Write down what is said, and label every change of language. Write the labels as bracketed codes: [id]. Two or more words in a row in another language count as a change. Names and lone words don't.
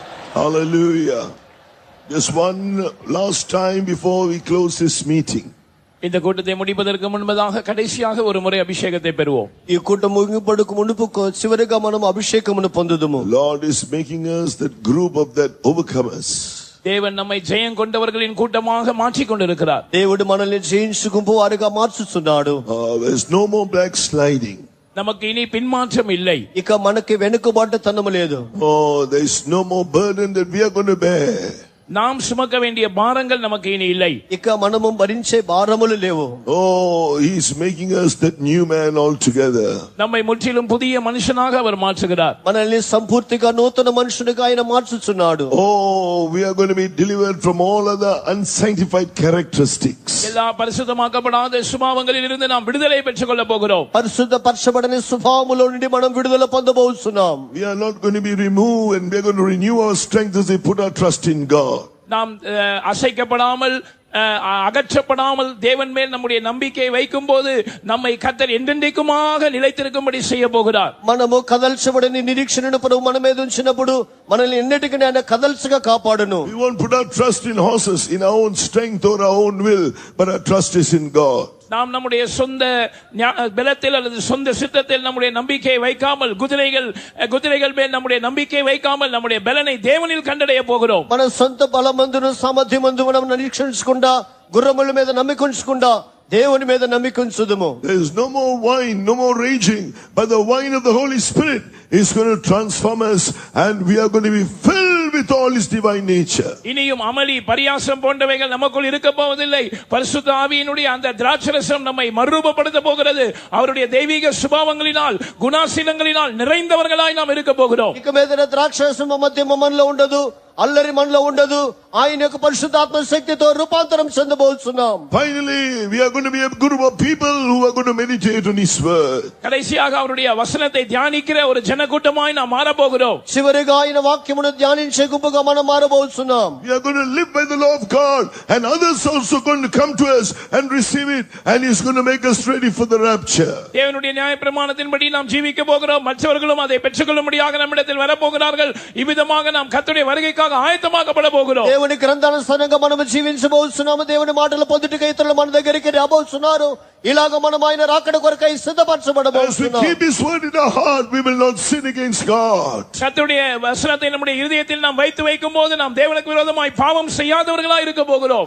[en] Hallelujah. Just one last time before we close this meeting. [ta] இந்த கூட்டத்தை முடிப்பதற்கு முன்பதாக கடைசியாக ஒரு முறை அபிஷேகத்தை பெறுவோம். [te] ఈ కూటం ముగింపుకు మునుపు చివరిగా మనం అభిషేకమును పొందుదుము. [en] Lord is making us that group of that overcomers. [ta] தேவன் நம்மை ஜெயம் கொண்டவர்களின் கூட்டமாக மாற்றிக் கொண்டிருக்கிறார். [te] దేవుడు మనల్ని జయించుకుంటూ వారిగా మార్చుచున్నాడు. [en] There's no more backsliding. [ta] நமக்கு இனி பின்மாற்றம் இல்லை. [te] ఇక మనకి వెనుకబాటుతనము లేదు. [en] Oh, there's no more burden that we are going to bear. [ta] நாம் சுமக்க வேண்டிய பாரங்கள் நமக்கு இனி இல்லை. [te] ఇక మనము భరించే భారములు లేవు. [en] Oh, he's making us that new man altogether. [ta] நம்மை முற்றிலும் புதிய மனுஷனாக அவர் மாற்றுகிறார். [te] మనల్ని సంపూర్తిగా నూతన మనుషునిగా ఆయన మార్చుచున్నాడు. [en] Oh, we are going to be delivered from all other unsanctified characteristics. [ta] எல்லா பரிசுத்தமாக்கப்படாத சுபாவங்களில் இருந்து நாம் விடுதலை பெற்றுக் கொள்ள போகிறோம். [te] పరిశుద్ధపరచబడని స్వభావములో నుండి మనం విడుదల పొందబోతున్నాం. [en] We are not going to be removed, and we are going to renew our strength as we put our trust in God. [ta] நாம் அசைக்கப்படாமல் அகற்றப்படாமல் தேவன் மேல் நம்முடைய நம்பிக்கை வைக்கும் போது நம்மை கர்த்தர் என்றென்றைக்குமாக நிலைத்திருக்கும்படி செய்ய போகிறார். [te] మనము కదల్చబడని నిరీక్షణను ప్రభు మన మీద ఉంచినప్పుడు మనల్ని ఎన్నటికీ ఆయన కదల్చగా కాపాడును. [en] We won't put our trust in horses, in our own strength or our own will, but our trust is in God. [ta] நாம் நம்முடைய சொந்த பலத்தில் அல்லது சொந்த சித்தத்தில் நம்முடைய நம்பிக்கை வைக்காமல் குதிரைகள் மேல் நம்முடைய நம்பிக்கை வைக்காமல் நம்முடைய பலனை தேவனில் கண்டடைய போகிறோம். [te] మన సొంత బలమందును సామర్థ్యమందు మనం నిరీక్షించకుండా గుర్రముల మీద నమ్మికుంచకుండా దేవుని మీద నమ్మికుంచుదుము. [en] There is no more wine, no more raging, but the wine of the Holy Spirit is going to transform us, and we are going to be filled with all His divine nature. [ta] இனியும் அமளி பரியாசம் போன்றவைகள் நமக்குள் இருக்க போவதில்லை. பரிசுத்த ஆவியினுடைய அந்த திராட்சரசம் நம்மை மறுரூபப்படுத்த போகிறது. அவருடைய தெய்வீக சுபாவங்களினால் குணாசீலங்களினால் நிறைந்தவர்களாய் நாம் இருக்க போகிறோம். [te] ఇక మీద ద్రాక్షరసం మధ్యమ మనలో ఉండదు, అల్లరి మనలో ఉండదు. ఆయన యొక్క పరిశుద్ధాత్మ శక్తితో రూపాంతరం చెందబోతున్నాం. [en] Finally, we are going to be a group of people who are going to meditate on His word. [ta] கடைசியாக அவருடைய வசனத்தை தியானிக்கிற ஒரு ஜனக்கூட்டமாய் நாம் மாற போகிறோம். [te] చివరిగా ఆయన వాక్యమును ధ్యానించే గుంపుగా మనం మారబోతున్నాం. [en] We are going to live by the law of God, and others also going to come to us and receive it, and He's going to make us ready for the rapture. [ta] தேவனுடைய நியாயப்பிரமாணத்தின்படி நாம் ஜீவிக்க போகிறோம். மற்றவர்களும் அதை பெற்றுக்கொள்ளும்படியாக நம்மிடத்தில் வரப்போகிறார்கள். இவ்விதமாக நாம் கர்த்தருடைய வருகைக்காக ஆயத்தமாக்கப்பட போகிறோம். [te] దేవుని గ్రంథానుసారంగా మనము జీవించబోతున్నాము. దేవుని మాటలు పొందుటకు ఇతరులు మన దగ్గరికి రాబోతున్నారు. ఇలాగ మనం ఆయన రాకడ కొరకై సిద్ధపరచబడబోతున్నాం. [en] As we keep His word in our heart, we will not sin against God. [ta] கர்த்தருடைய வசனத்தை நம்முடைய இதயத்தில் நாம் வைக்கும்போது நாம் தேவனுக்கு விரோதமாய் பாவம் செய்யாதவர்களாய் இருக்க போகிறோம்.